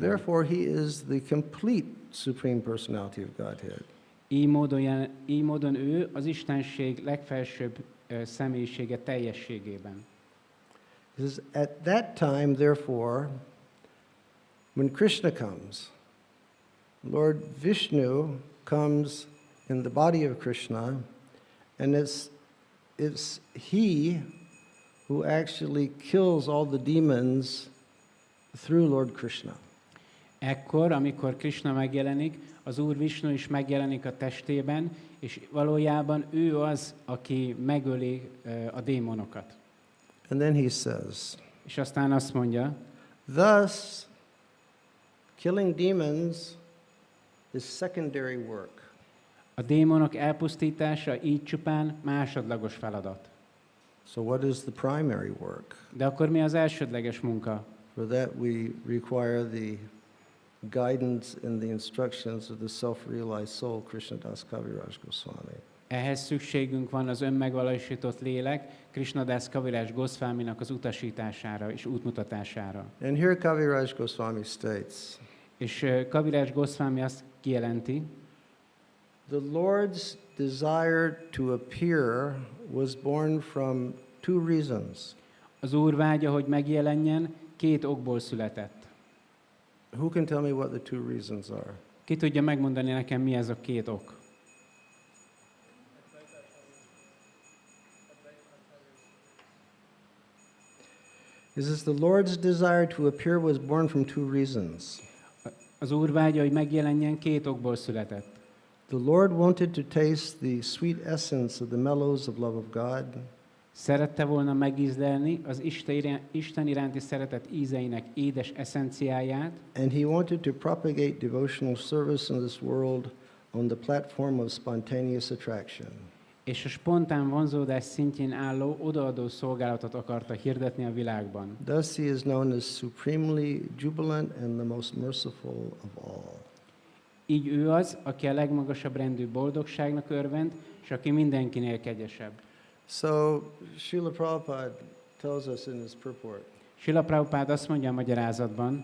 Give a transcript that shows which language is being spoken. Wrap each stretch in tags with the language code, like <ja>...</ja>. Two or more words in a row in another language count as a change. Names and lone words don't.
<en>Therefore, he is the complete Supreme Personality of Godhead.</en> <hu>Így módon ő az Istenség legfelsőbb személyisége teljességében.</hu> <en>He says, at that time, therefore, when Krishna comes, Lord Vishnu comes in the body of Krishna, and it's he who actually kills all the demons through Lord Krishna.</en> <hu>Ekkor, amikor Krishna megjelenik, az Úr Vishnu is megjelenik a testében, és valójában ő az, aki megöli a démonokat.</hu> <en>And then he says,</en> <hu>És aztán azt mondja,</hu> <en>thus, killing demons is secondary work.</en> <hu>a démonok elpusztítása így csupán másodlagos feladat.</hu> <en>So what is the primary work?</en> <hu>De akkor mi az elsődleges munka?</hu> <en>For that we require the guidance and the instructions of the self-realized soul, Krishnadas Kaviraj Goswami.</en> <hu>Ehhez szükségünk van az önmegvalósított lélek, Krishnadas Kaviraj Goswaminak az utasítására és útmutatására.</hu> <en>And here Kaviraj Goswami states,</en> <hu>És Kaviraj Goswami azt kijelenti,</hu> <en>the Lord's desire to appear was born from two reasons.</en> <hu>az Úr vágya, hogy megjelenjen, két okból született.</hu> <en>Who can tell me what the two reasons are?</en> <hu>Ki tudja megmondani nekem, mi ez a két ok?</hu> <en>It says the Lord's desire to appear was born from two reasons.</en> <hu>Az Úr vágya, hogy megjelenjen, két okból született.</hu> <en>The Lord wanted to taste the sweet essence of the mellows of love of God,</en> <hu>Szerette volna megízlelni az Isten iránti szeretet ízeinek édes eszenciáját,</hu> <en>and He wanted to propagate devotional service in this world on the platform of spontaneous attraction.</en> <hu>és a spontán vonzódás szintjén álló odaadó szolgálatot akarta hirdetni a világban.</hu> <en>Thus He is known as supremely jubilant and the most merciful of all.</en> <hu>Így ő az, aki a legmagasabb rendű boldogságnak örvend, és aki mindenkinél kegyesebb.</hu> <en>So Srila Prabhupada tells us in his purport,</en> <hu>Srila Prabhupád azt mondja a magyarázatban,</hu>